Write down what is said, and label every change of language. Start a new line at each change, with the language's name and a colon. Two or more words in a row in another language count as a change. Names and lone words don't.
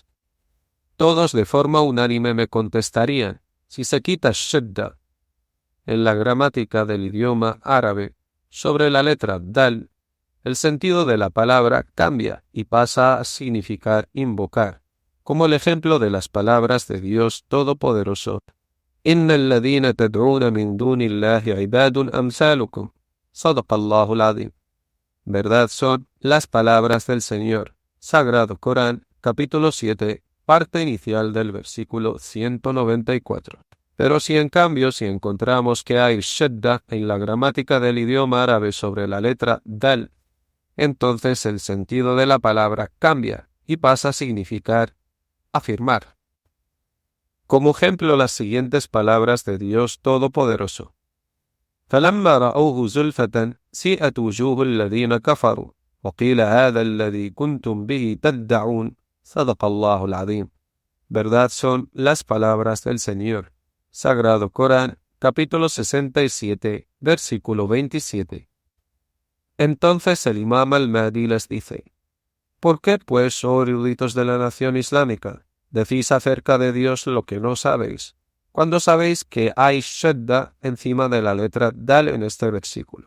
Spanish: Todos de forma unánime me contestarían: si se quita shadda en la gramática del idioma árabe sobre la letra dal, el sentido de la palabra cambia y pasa a significar invocar, como el ejemplo de las palabras de Dios Todopoderoso:
Arabic: إن الذين تدعون من دون الله عباد أمثالكم. صدق الله العظيم.
Spanish: Verdad son las palabras del Señor. Sagrado Corán, capítulo 7, parte inicial del versículo 194. Pero si encontramos que hay shadda en la gramática del idioma árabe sobre la letra dal, entonces el sentido de la palabra cambia y pasa a significar afirmar. Como ejemplo, las siguientes palabras de Dios Todopoderoso.
Arabic: فَلَمَّا رَأَوْهُ زُلْفَةً سِيئَتْ وُجُوهُ الَّذِينَ كَفَرُوا وَقِيلَ هَذَا الَّذِي كُنْتُمْ بِهِ تَدَّعُونَ. صدق الله العظيم.
Spanish: Verdad son las palabras del Señor. Sagrado Corán, capítulo 67, versículo 27. Entonces el Imam al-Mahdi les dice: ¿Por qué, pues, oh eruditos de la nación islámica, decís acerca de Dios lo que no sabéis, cuando sabéis que hay shadda encima de la letra dal en este versículo?